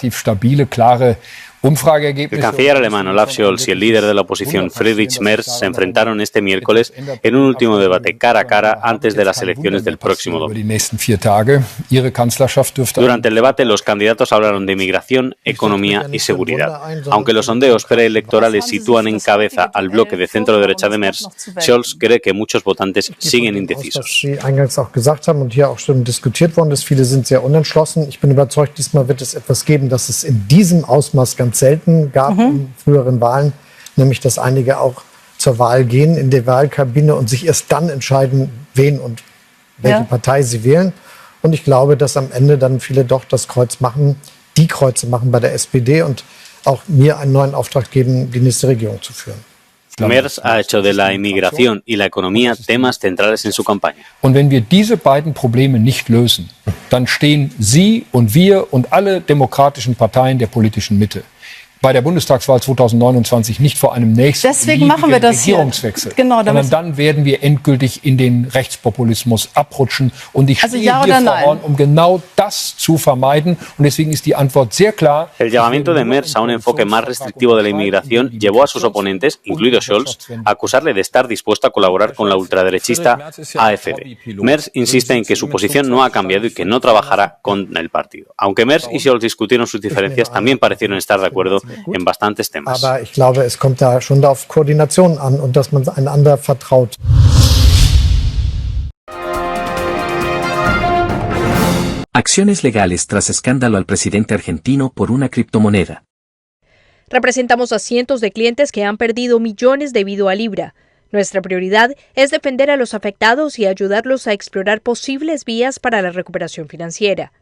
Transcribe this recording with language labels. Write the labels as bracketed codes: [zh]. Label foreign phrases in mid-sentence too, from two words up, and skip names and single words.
[es] El canciller alemán Olaf Scholz y el líder de la oposición Friedrich Merz se enfrentaron este miércoles en un último debate cara a cara antes de las elecciones del próximo domingo. Durante el debate, los candidatos hablaron de migración, economía y seguridad. Aunque los sondeos preelectorales sitúan en cabeza al bloque de centro-derecha de Merz, Scholz cree que muchos votantes siguen indecisos. [de] Selten gab in früheren Wahlen, nämlich dass einige auch zur Wahl gehen in die Wahlkabine und sich erst dann entscheiden, wen und welche Partei sie wählen. Und ich glaube, dass am Ende dann viele doch das Kreuz machen, die Kreuze machen bei der SPD und auch mir einen neuen Auftrag geben, die nächste Regierung zu führen. [es] Merz ha hecho de la inmigración y la economía temas centrales en su campaña. [de] Und wenn wir diese beiden Probleme nicht lösen, dann stehen Sie und wir und alle demokratischen Parteien der politischen Mitte bei der Bundestagswahl 2029 nicht vor einem nächsten Regierungswechsel, sondern dann werden wir endgültig in den Rechtspopulismus abrutschen. Und ich stehe hier, Frau Horn, um genau das zu vermeiden. Und deswegen ist die Antwort sehr klar. [es] El llamamiento de Merz a un enfoque más restrictivo de la inmigración llevó a sus oponentes, incluido Scholz, a acusarle de estar dispuesto a colaborar con la ultraderechista AfD. Merz insiste en que su posición no ha cambiado y que no trabajará con el partido. Aunque Merz y Scholz discutieron sus diferencias, también parecieron estar de acuerdo en bastantes temas. [de] Aber ich glaube, es kommt da schon auf Koordination an und dass man einander vertraut. [es] Acciones legales tras escándalo al presidente argentino por una criptomoneda. Representamos a cientos de clientes que han perdido millones debido a Libra. Nuestra prioridad es defender a los afectados y ayudarlos a explorar posibles vías para la recuperación financiera.